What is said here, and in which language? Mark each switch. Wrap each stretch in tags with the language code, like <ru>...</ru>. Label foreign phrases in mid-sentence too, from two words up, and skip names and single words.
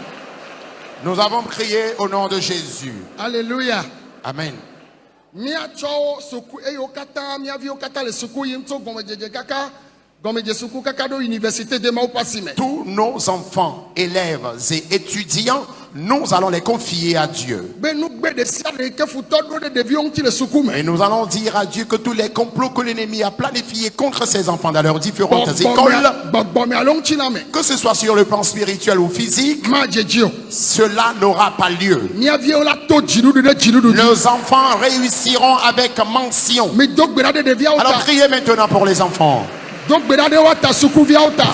<fr>Nous avons prié au nom de Jésus. Alléluia. Amen.</fr> <ee>Míatsɔ suku eye wo katã mía viwo katã le suku yim tso gɔmedzedze kaka gɔmedze suku kaka ɖo université de mawu ƒe asi me.</ee> <fr>Tous nos enfants, élèves et étudiants, nous allons les confier à Dieu.</fr> <ee>Be nugbe ɖe sia ɖe ke futɔ ɖo ɖe ɖeviwo ŋuti le suku me.</ee> <fr>Et nous allons dire à Dieu que tous les complots que l'ennemi a planifiés contre ses enfants dans leurs différentes écoles,</fr> <ee>Gbɔgbɔme alo ŋuti la me.</ee> <fr>que ce soit sur le plan spirituel ou physique,</fr> <ee>Ma dzedzi o.</ee> <fr>cela n'aura pas lieu.</fr> <ee>Mía viwo la to dziɖuɖu ɖe dziɖuɖu dzi.</ee> <fr>Nos enfants réussiront avec mention.</fr> <ee>Mi do gbe ɖa ɖe ɖeviawo</ee> <fr>Alors</fr> <ee>ta.</ee> <fr>priez maintenant pour les enfants.</fr> <ee>Do gbe ɖa ɖe woata sukuviawo ta.</ee>